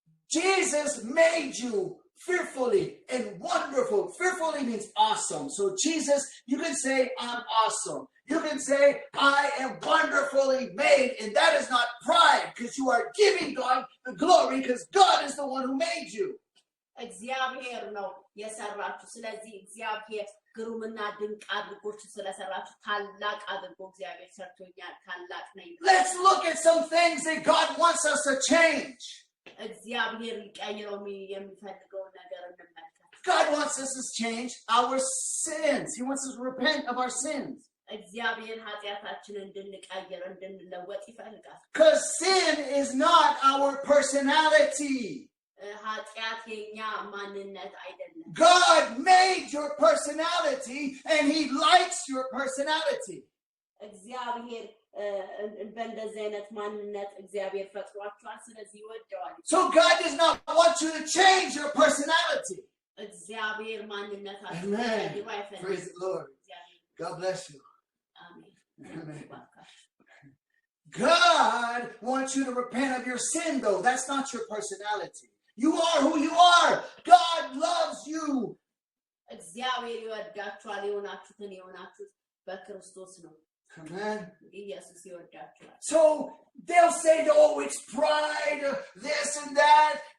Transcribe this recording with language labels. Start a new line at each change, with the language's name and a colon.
English: Jesus made you fearfully and wonderful. Fearfully means awesome. So Jesus, you can say, I'm awesome. You can say, I am wonderfully made. And that is not pride, because you are giving God the glory, because God is the one who made you.
Amharic: እግዚአብሔር ነው የሰራችሁ ስለዚህ እግዚአብሔር ግሩምና ድንቅ አድርጎችሁ ስለሰራችሁ ታላቅ አድርጎ እግዚአብሔር ሰርቶኛል ታላቅ ነኝ
English: Let's look at some things that God wants us to change.
Amharic: እግዚአብሔር ይቀይረው የሚፈልገው ነገር እንመልከት
English: God wants us to change our sins. He wants us to repent of our sins.
Amharic: እግዚአብሔር ኃጢአታችንን እንድንቀይር እንድንለወጥ ይፈልጋል
English: Because sin is not our personality.
Amharic: ኃጢአት የኛ ማንነት አይደለም
English: God made your personality and he likes your personality.
Amharic: እግዚአብሔር በእንደዚህ አይነት ማንነት እግዚአብሔር ፈጥሯችኋል ስለዚህ ይወደዋል
English: So God does not want you to change your personality.
Amharic: እግዚአብሔር ማንነታችሁን
English: Amen.
Amharic: እንዲቀይሩ አይፈልግም
English: Praise the Lord. God bless you.
Amharic: አሜን
English: God wants you to repent of your sin, though. That's not your personality. You are who you are. God loves you.
Amharic: እግዚአብሔር ይወዳችኋል የሆናችሁትን የሆናችሁት በክርስቶስ ነው
English: Amen.
Amharic: ኢየሱስ ይወዳችኋል
English: So they'll say, oh, it's pride, this and that.